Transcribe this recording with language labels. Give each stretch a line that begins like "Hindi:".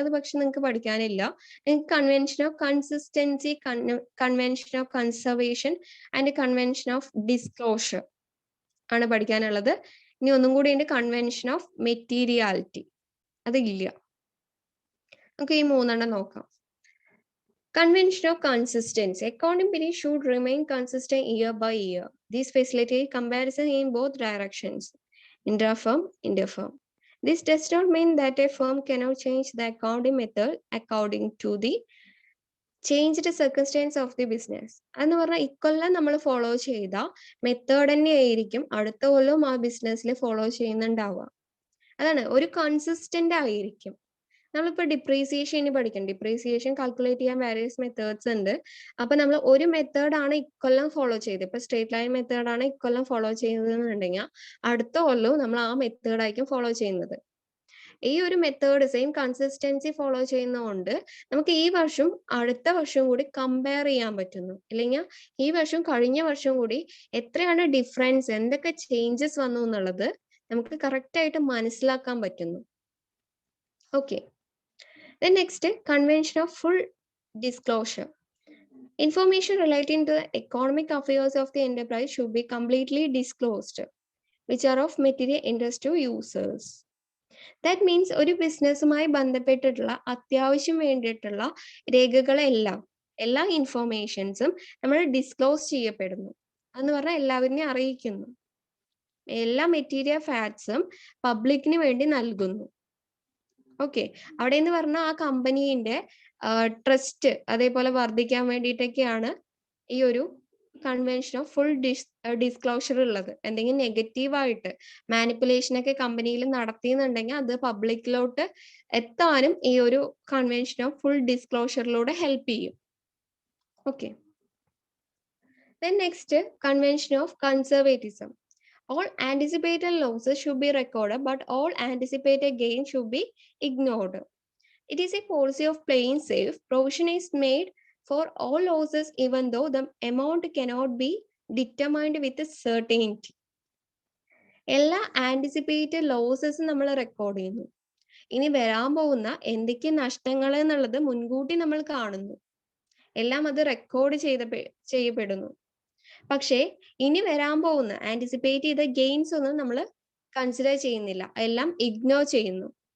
Malayalam: അത് പക്ഷെ നിങ്ങൾക്ക് പഠിക്കാനില്ല. നിങ്ങൾക്ക് convention of consistency, convention of conservation and convention of disclosure ആണ് പഠിക്കാനുള്ളത്. ഇനി ഒന്നും കൂടി ഉണ്ട്, കൺവെൻഷൻ ഓഫ് മെറ്റീരിയാലിറ്റി. അതില്ല. നമുക്ക് ഈ 3 നോക്കാം.
English: Convention of consistency. Accounting period should remain consistent year by year. This facilitates comparison in both directions, intra-firm, inter-firm. This does not mean that a firm cannot change the accounting method according to the changed circumstance of the business.
Malayalam: എന്ന് പറഞ്ഞാൽ ഇക്കൊല്ലം നമ്മൾ follow ചെയ്ത method തന്നെയായിരിക്കും അടുത്ത കൊല്ലം ആ ബിസിനസ്സിൽ follow ചെയ്യുന്നുണ്ടാവുക. അതാണ്, ഒരു കൺസിസ്റ്റന്റ് ആയിരിക്കും. നമ്മളിപ്പോ ഡിപ്രീസിയേഷൻ പഠിക്കണം. ഡിപ്രീസിയേഷൻ കാൽക്കുലേറ്റ് ചെയ്യാൻ വേരിയസ് മെത്തേഡ്സ് ഉണ്ട്. അപ്പൊ നമ്മൾ ഒരു മെത്തേഡാണ് ഇക്കൊല്ലം ഫോളോ ചെയ്തത്, ഇപ്പൊ സ്ട്രേറ്റ് ലൈൻ മെത്തേഡാണ് ഇക്കൊല്ലം ഫോളോ ചെയ്യുന്നതെന്നുണ്ടെങ്കിൽ അടുത്ത കൊല്ലവും നമ്മൾ ആ മെത്തേഡായിരിക്കും ഫോളോ ചെയ്യുന്നത്. ഈ ഒരു മെത്തേഡ് സെയിം കൺസിസ്റ്റൻസി ഫോളോ ചെയ്യുന്നതുകൊണ്ട് നമുക്ക് ഈ വർഷം അടുത്ത വർഷം കൂടി കമ്പയർ ചെയ്യാൻ പറ്റുന്നു. അല്ലെങ്കിൽ ഈ വർഷം കഴിഞ്ഞ വർഷം കൂടി എത്രയാണ് ഡിഫറൻസ്, എന്തൊക്കെ ചേഞ്ചസ് വന്നു എന്നുള്ളത് നമുക്ക് കറക്റ്റ് ആയിട്ട് മനസ്സിലാക്കാൻ പറ്റുന്നു.
English: Okay, then next, convention of full disclosure. Information relating to the economic affairs of the enterprise should be completely disclosed, which are of material interest to users. That means
Malayalam: ഒരു ബിസിനസ്സുമായി ബന്ധപ്പെട്ടിട്ടുള്ള അത്യാവശ്യം വേണ്ടിയിട്ടുള്ള രേഖകളെല്ലാം, എല്ലാ ഇൻഫോർമേഷൻസും നമ്മൾ ഡിസ്ക്ലോസ് ചെയ്യപ്പെടുന്നു. എന്ന് പറഞ്ഞാൽ എല്ലാവരെയും അറിയിക്കുന്നു. എല്ലാ മെറ്റീരിയൽ ഫാക്ട്സും പബ്ലിക്കിന് വേണ്ടി നൽകുന്നു. ഓക്കെ, അവിടെ എന്ന് പറഞ്ഞാൽ ആ കമ്പനീന്റെ ട്രസ്റ്റ് അതേപോലെ വർദ്ധിക്കാൻ വേണ്ടിയിട്ടൊക്കെയാണ് ഈ ഒരു കൺവെൻഷൻ ഓഫ് ഫുൾ ഡിസ്ക്ലോഷർ ഉള്ളത്. എന്തെങ്കിലും നെഗറ്റീവായിട്ട് മാനിപ്പുലേഷൻ ഒക്കെ കമ്പനിയിൽ നടത്തിയെന്നുണ്ടെങ്കിൽ അത് പബ്ലിക്കിലോട്ട് എത്താനും ഈ ഒരു കൺവെൻഷൻ ഓഫ് ഫുൾ ഡിസ്ക്ലോഷറിലൂടെ ഹെൽപ്പ് ചെയ്യും. Okay.
English: Then next, convention of conservatism. All anticipated losses should be recorded, but all anticipated gains should be ignored. It is a policy of playing safe. Provision is made for all losses, even though the amount cannot be determined with certainty.
Malayalam: എല്ലാ anticipated ലോസസും നമ്മൾ record ചെയ്യുന്നു. ഇനി വരാൻ പോകുന്ന എന്തൊക്കെ നഷ്ടങ്ങൾ എന്നുള്ളത് മുൻകൂട്ടി നമ്മൾ കാണുന്നു. എല്ലാം അത് റെക്കോർഡ് ചെയ്യപ്പെടുന്നു. പക്ഷേ ഇനി വരാൻ പോകുന്ന ആന്റിസിപ്പേറ്റ് ചെയ്ത ഗെയിൻസ് ഒന്നും നമ്മൾ കൺസിഡർ ചെയ്യുന്നില്ല, എല്ലാം ഇഗ്നോർ ചെയ്യുന്നു.